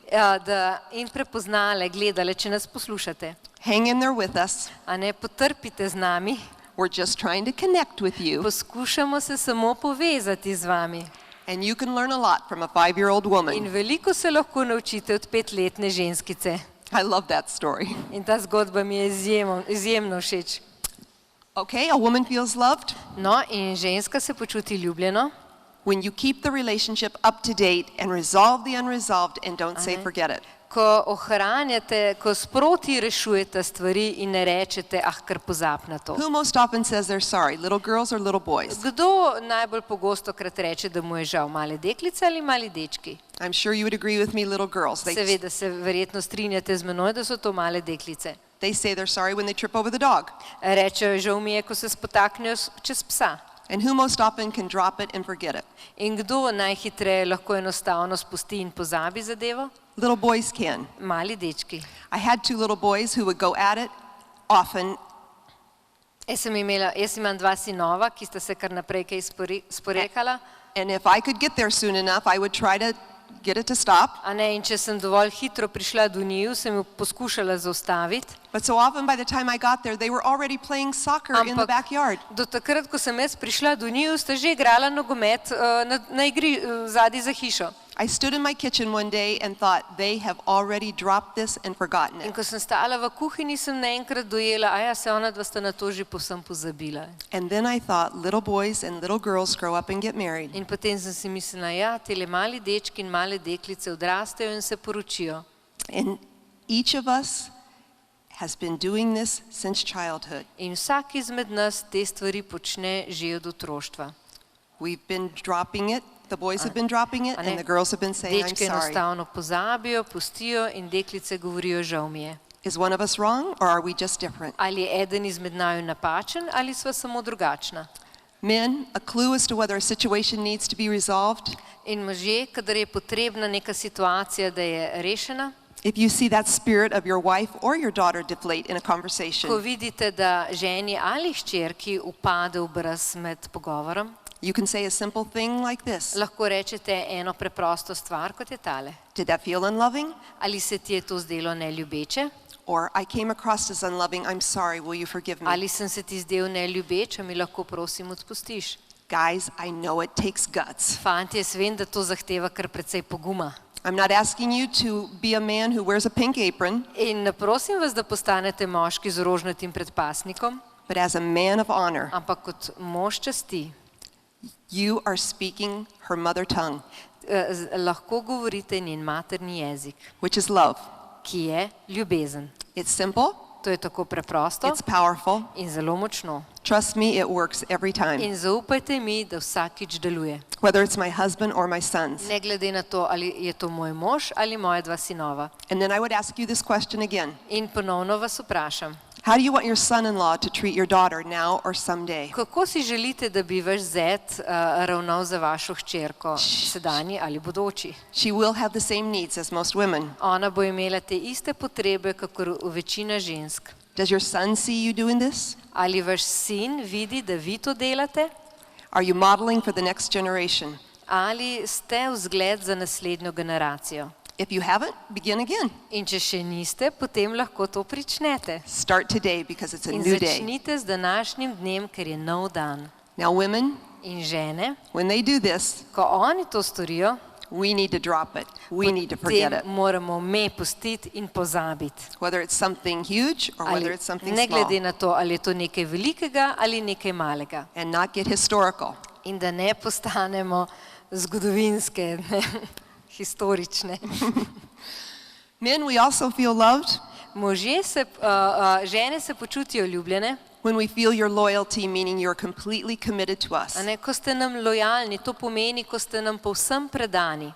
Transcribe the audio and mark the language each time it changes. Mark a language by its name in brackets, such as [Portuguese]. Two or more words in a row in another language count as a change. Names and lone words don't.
[Slovenian] in prepoznale, gledale, če nas poslušate. [English] Hang in there with us. [Slovenian] A ne potrpite z nami, [English] We're just trying to connect with you. [Slovenian] poskušamo se samo povezati z vami. [English] And you can learn a lot from a 5-year-old [Slovenian] In [English] woman. [Slovenian] veliko se lahko naučite od 5-letne ženskice. [English] I love that story. [Slovenian] In ta zgodba mi je izjemno všeč. [English] Okay, a woman feels loved [Slovenian] No, in ženska se počuti ljubljeno, [English] when you keep the relationship up to date and resolve the unresolved and don't say forget it. [Slovenian] ko ohranjate, ko sproti rešujete stvari in ne rečete, kar pozab na to. [English] Who most often says they're sorry, little girls or little boys? [Slovenian] Kdo najbolj pogosto krat reče, da mu je žal, male deklice ali mali dečki? [English] I'm sure you would agree with me, little girls. [Slovenian] Seveda se verjetno strinjate z menoj, da so to male deklice. [English] They say they're sorry when they trip over the dog. [Slovenian] Rečejo, žal mi je, ko se spotaknejo čez psa. [English] And who most often can drop it and forget it? [Slovenian] In kdo najhitreje lahko enostavno spusti in pozabi zadevo? [English] Little boys can. [Slovenian] Mali dečki. [English] I had 2 little boys who would go at it often, [Slovenian] Jaz imam 2 sinova, ki sta se kar naprej kaj sporekala. [English] and if I could get there soon enough, I would try to get it to stop. [Slovenian] A ne, in če sem dovolj hitro prišla do njiju, sem jo poskušala zaustaviti. [English] But so often by the time I got there, they were already playing soccer in the backyard. [Slovenian] Do takrat, ko sem jaz prišla do njiju, sta že igrala nogomet na igri zadaj za hišo. [English] I stood in my kitchen one day and thought, they have already dropped this and forgotten [Slovenian] In [English] it. [Slovenian] ko sem stala v kuhinji, sem naenkrat dojela, se ona dva sta na to že povsem pozabila. [English] And then I thought, little boys and little girls grow up and get married. [Slovenian] In potem sem si mislila, tele mali dečki in male deklice odrastejo in se poročijo. [English] And each of us has been doing this since childhood. [Slovenian] In vsak izmed nas te stvari počne že od otroštva. [English] We've been dropping it, the boys have been dropping it, and the girls have been saying, I'm [Slovenian] Dečke [English] sorry. [Slovenian] enostavno pozabijo, pustijo in deklice govorijo, žal mi je. [English] Is one of us wrong, or are we just different? [Slovenian] Ali je eden izmed naju napačen ali sva samo drugačna. [English] Men, a clue as to whether a situation needs to be resolved. [Slovenian] In možje, kadar je potrebna neka situacija, da je rešena, [English] If you see that spirit of your wife or your daughter deflate in a [Slovenian] ko [English] conversation, [Slovenian] vidite, da ženi ali hčerki upade v brez med pogovorom, [English] you can say a simple thing like this. [Slovenian] lahko rečete eno preprosto stvar, kot je tale. [English] Did that feel unloving? [Slovenian] Ali se ti je to zdelo neljubeče? [English] Or I came across as unloving, I'm sorry, will you forgive me? [Slovenian] Ali sem se ti zdel neljubeč, mi lahko prosim odpustiš? [English] Guys, I know it takes guts. [Slovenian] Fantje, jaz vem, da to zahteva kar precej poguma. [English] I'm not asking you to be a man who wears a pink apron, [Slovenian] In ne prosim vas, da postanete moški z rožnatim predpasnikom, [English] but as a man of honor, [Slovenian] ampak kot mož časti. [English] you are speaking her mother tongue, [Slovenian] Lahko govorite njen materni jezik, [English] which is love. [Slovenian] ki je ljubezen. [English] It's simple, [Slovenian] To je tako preprosto [English] it's powerful. [Slovenian] in zelo močno. [English] Trust me, it works every time, [Slovenian] In zaupajte mi, da vsakič deluje. [English] whether it's my husband or my sons. [Slovenian] Ne glede na to, ali je to moj mož ali moja 2 sinova. [English] And then I would ask you this question again. [Slovenian] In ponovno vas vprašam, [English] How do you want your son-in-law to treat your daughter now or someday? [Slovenian] Kako si želite, da bi vaš zet ravnal za vašo hčerko, sedanji ali bodoči? [English] She will have the same needs as most women. [Slovenian] Ona bo imela te iste potrebe, kakor večina žensk. [English] Does your son see you doing this? [Slovenian] Ali vaš sin vidi, da vi to delate? [English] Are you modeling for the next generation? [Slovenian] Ali ste vzgled za naslednjo generacijo? [English] If you haven't, begin again. [Slovenian] In če še niste, potem lahko to pričnete. [English] Start today because it's a [Slovenian] In [English] new day. [Slovenian] začnite z današnjim dnem, ker je nov dan. [English] Now women, [Slovenian] In žene, [English] when they do this, [Slovenian] ko oni to storijo, [English] we need to drop it. We need to forget [Slovenian] potem [English] it. [Slovenian] moramo me pustiti in pozabiti. [English] Whether it's something huge or whether it's something [Slovenian] Ne glede [English] small. [Slovenian] na to, ali je to nekaj velikega ali nekaj malega. [English] And not get historical. [Slovenian] In da ne postanemo zgodovinske, historične. [English] Men, we also feel loved [Slovenian] Žene se počutijo ljubljene, [English] when we feel your loyalty, meaning you're completely committed to us. [Slovenian] a ne, ko ste nam lojalni, to pomeni, ko ste nam povsem predani.